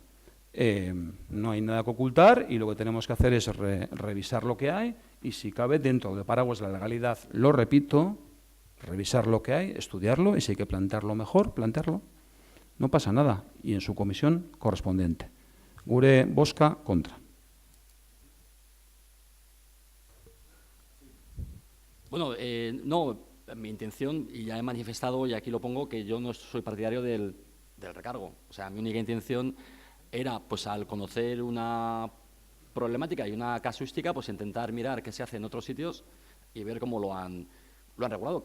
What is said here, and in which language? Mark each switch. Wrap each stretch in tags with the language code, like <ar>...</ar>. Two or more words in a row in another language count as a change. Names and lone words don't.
<es>No hay nada que ocultar y lo que tenemos que hacer es revisar lo que hay y, si cabe, dentro del paraguas de la legalidad, lo repito, revisar lo que hay, estudiarlo y si hay que plantearlo mejor, plantearlo. No pasa nada y en su comisión correspondiente.</es> <eu>Gure bozka kontra.</eu> <es>Bueno, no, mi intención, y ya he manifestado, y aquí lo pongo, que yo no soy partidario del recargo. O sea, mi única intención era, pues al conocer una problemática y una casuística, pues intentar mirar qué se hace en otros sitios y ver cómo lo han regulado.</es>